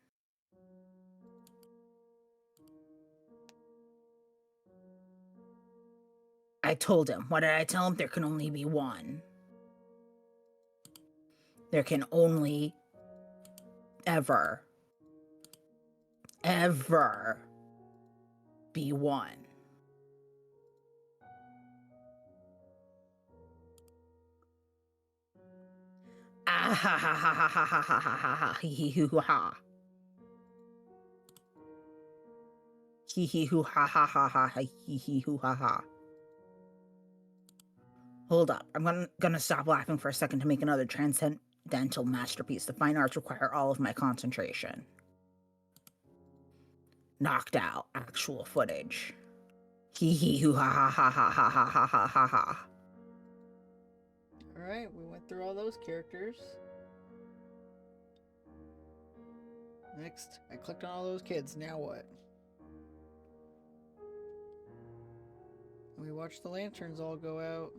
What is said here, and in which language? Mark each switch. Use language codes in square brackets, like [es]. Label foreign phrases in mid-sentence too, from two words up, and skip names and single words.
[en] I told him. What did I tell him? There can only be one. There can only ever be one. Ah ha ha ha ha ha ha ha ha ha ha hee hee hoo ha. Hee hee hoo ha ha ha ha ha hee hee hoo ha ha. Hold up, I'm gonna stop laughing for a second to make another transcendental masterpiece. The fine arts require all of my concentration. Knocked out, actual footage. Hee hee hoo ha ha ha ha ha ha ha ha ha ha. Alright, we went through all those characters. Next, I clicked on all those kids. Now what? We watched the lanterns all go out.